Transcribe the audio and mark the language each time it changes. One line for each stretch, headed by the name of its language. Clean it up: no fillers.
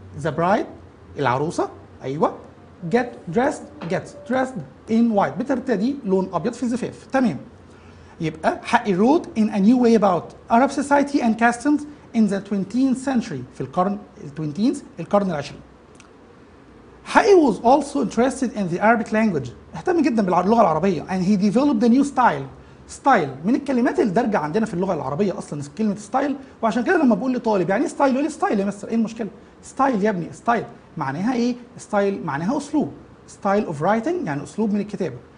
Arabic: The bride العروسة أيوة gets dressed in white بترتدي لون أبيض في الزفاف. تمام.
English: يبقى حقي wrote in a new way about Arab society and customs in the 20th century في القرن العشرين. حقي was also interested in the Arabic language.
Arabic: اهتم جدا باللغة العربية and he developed a new style من الكلمات اللي دارجة عندنا في اللغة العربية أصلا كلمة ستايل. وعشان كده لما بقول لطالب يعني ستايل يقول لي ستايل يا مستر، إيه المشكلة؟ ستايل يا ابني، ستايل معناها إيه؟ ستايل معناها أسلوب. ستايل أوف رايتنج يعني أسلوب من الكتابة.